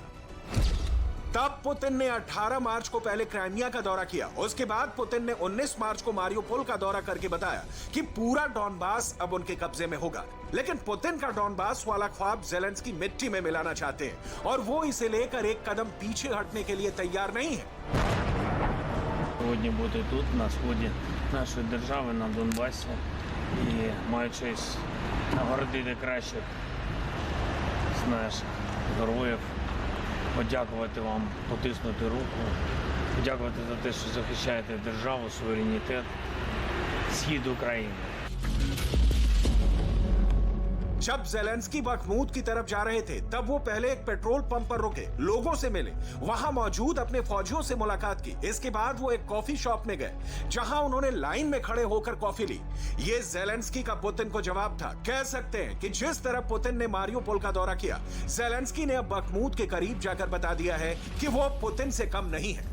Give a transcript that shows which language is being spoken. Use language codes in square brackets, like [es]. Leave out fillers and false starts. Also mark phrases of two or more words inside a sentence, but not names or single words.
[hi] तब पुतिन ने 18 मार्च को पहले क्राइमिया का दौरा किया। उसके बाद पुतिन ने 19 मार्च को मारियोपोल का दौरा करके बताया कि पूरा डॉनबास अब उनके कब्जे में होगा। लेकिन पुतिन का डॉनबास वाला ख्वाब ज़ेलेंस्की मिट्टी में मिलाना चाहते हैं और वो इसे लेकर एक कदम पीछे हटने के लिए तैयार नहीं है। [uk] Сьогодні бути тут, на сході нашої держави, на Донбасі, і маючись нагородити кращих з наших героїв подякувати вам, потиснути руку, подякувати за те, що захищаєте державу, суверенітет, схід України. [hi] जब जेलेंस्की बखमूत की तरफ जा रहे थे तब वो पहले एक पेट्रोल पंप पर रुके, लोगों से मिले, वहां मौजूद अपने फौजियों से मुलाकात की। इसके बाद वो एक [en] coffee shop [hi] में गए जहां उन्होंने लाइन में खड़े होकर कॉफी ली। ये जेलेंस्की का पुतिन को जवाब था। कह सकते हैं कि जिस तरह पुतिन ने मारियोपोल का दौरा किया, जेलेंस्की ने अब बखमूत के करीब जाकर बता दिया है कि वो पुतिन से कम नहीं है।